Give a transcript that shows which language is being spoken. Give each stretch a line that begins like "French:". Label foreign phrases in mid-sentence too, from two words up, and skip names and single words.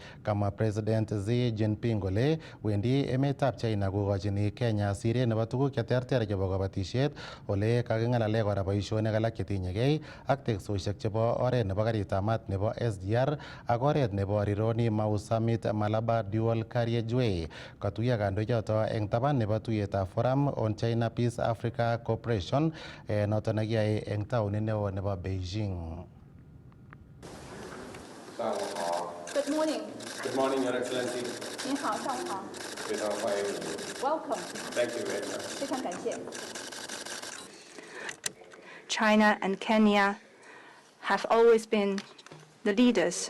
Kalenjin: Kamwa President Xi Jinping kole wendi emetab China kokochini Kenya siret nebo tuguk cheterter chebo kabatisiet ole kaking'alale kora boisionik alak chetinyegei ak teksosiek chebo oret nebo karitab mat nebo SGR ak oret nebo Rironi Mau Summit Malabar Dual Carriageway. Katuiyo kandoichoto eng taban nebo tuiyetab Forum on China Peace Africa Cooperation noto nekiyai eng taunit neo nebo Beijing.
English: Good morning. Good morning, Your Excellency.
Chinese: 您好，上午好。 Welcome.
English: Thank you very much.
Chinese: 非常感谢。
English: China and Kenya have always been the leaders.